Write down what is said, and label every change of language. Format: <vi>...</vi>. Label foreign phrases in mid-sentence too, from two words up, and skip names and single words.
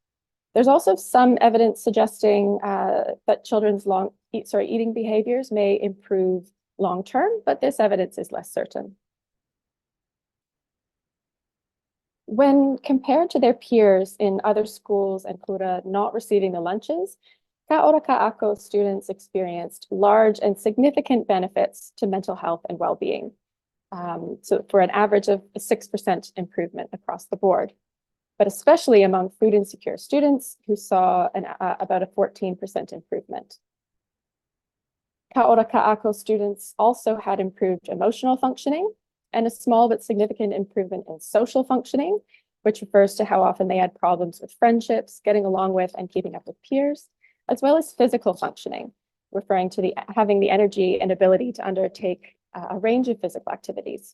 <en>There's also some evidence suggesting that children's eating behaviors may improve long-term, but this evidence is less certain. When compared to their peers in other schools and kura not receiving the lunches, ka ora ka ako students experienced large and significant benefits to mental health and well-being. So for an average of a 6% improvement across the board, but especially among food insecure students who saw about a 14% improvement. Ka ora ka ako students also had improved emotional functioning and a small but significant improvement in social functioning, which refers to how often they had problems with friendships, getting along with and keeping up with peers, as well as physical functioning, referring to having the energy and ability to undertake a range of physical activities.</en>